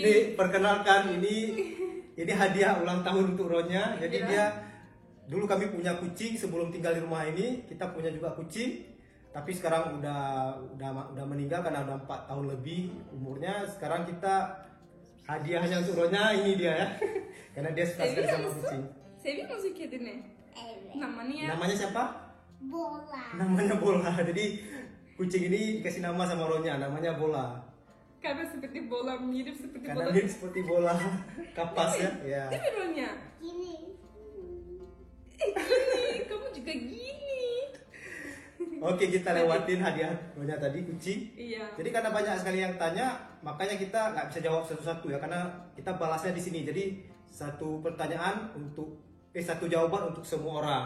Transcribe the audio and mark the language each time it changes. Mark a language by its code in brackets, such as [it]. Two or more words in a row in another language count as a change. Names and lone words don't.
[id] Perkenalkan ini hadiah ulang tahun untuk Ronya. Jadi dia dulu kami punya kucing sebelum tinggal di rumah ini, kita punya juga kucing. Tapi sekarang udah meninggal karena udah 4 tahun lebih umurnya. Sekarang kita hadiahnya untuk Ronya ini dia ya. Karena dia suka sekali sama kucing. [tr] Seviyor musun kedini? Evet. [id] Namanya siapa? Bola. Namanya Bola. Jadi kucing ini dikasih nama sama Ronya, namanya Bola. Karena seperti bola, mirip seperti Karena bola. mirip seperti bola kapas ya. Ya. [tr] Değil mi Ronya? [id] Gini. Gini, kamu juga gini. Oke, kita lewatin hadiah Ronya tadi, kucing. Iya. Jadi karena banyak sekali yang tanya, makanya kita nggak bisa jawab satu-satu ya, karena kita balasnya di sini. Jadi satu pertanyaan satu jawaban untuk semua orang.